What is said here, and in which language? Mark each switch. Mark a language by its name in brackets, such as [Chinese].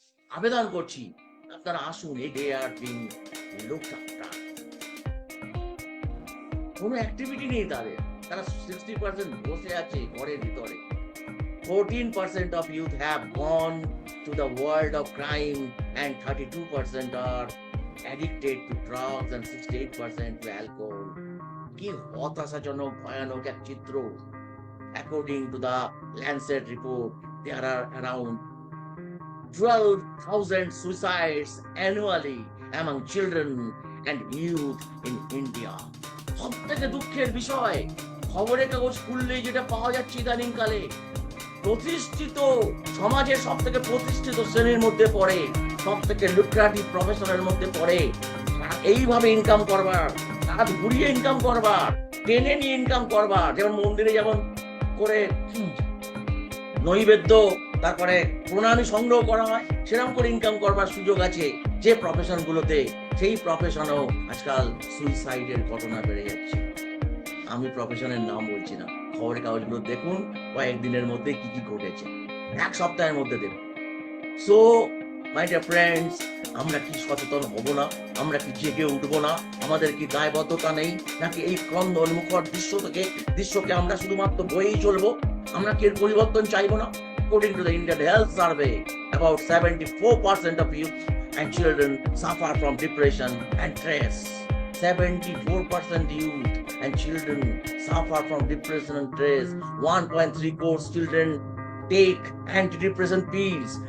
[Bangla] আবেদন করছি, আপনারা আসুন, এই ডে আর বিং লোকটা, কোনো অ্যাক্টিভিটি নেই তাদের। তারা 60% বসে আছে ঘরের ভিতরে। [English] 14% of youth have gone to the world of crime and 32% are addicted to drugs and 68% to alcohol. [Bangla] কি হতাশাজনক ভয়ানক এক চিত্র। [English] According to the Lancet report, there are around 12,000 suicides annually among children and youth in India. [Bangla] সব থেকে দুঃখের বিষয়, খবরের কাগজ খুললেই যেটা পাওয়া যাচ্ছে ইদানিং কালে, প্রতিষ্ঠিত সমাজের সব থেকে প্রতিষ্ঠিত শ্রেণীর মধ্যে পড়ে, সব থেকে লুক্রেটিভ প্রফেশনের মধ্যে পড়ে, এইভাবে ইনকাম করবার, রাত ঘুরিয়ে ইনকাম করবার, টেনে নিয়ে ইনকাম করবার, যেমন মন্দিরে যেমন করে নৈবেদ্য তারপরে প্রণামী সংগ্রহ করা হয়, সেরকম করে ইনকাম করবার সুযোগ আছে যে প্রফেশন গুলোতে, সেই প্রফেশনও আজকাল সুইসাইডের ঘটনা বেড়ে যাচ্ছে। আমি প্রফেশনের নাম বলছি না, খবরের কাগজগুলো দেখুন, কয়েকদিনের মধ্যে কি কি ঘটেছে, এক সপ্তাহের মধ্যে দেখুন। [English] so my dear friends, [Bangla] আমরা কি সচেতন হব না? আমরা কি জেগে উঠবো না? আমাদের কি দায়বদ্ধতা নেই? নাকি এই ক্রন্দন মুখর দৃশ্যকে আমরা শুধুমাত্র বয়েই চলবো? আমরা কি এর পরিবর্তন চাইবো না? [English] According to the Indian Health Survey, about 74% of youth and children suffer from depression and stress. 74% youth and children suffer from depression and stress. 1.3 crore children take antidepressant pills.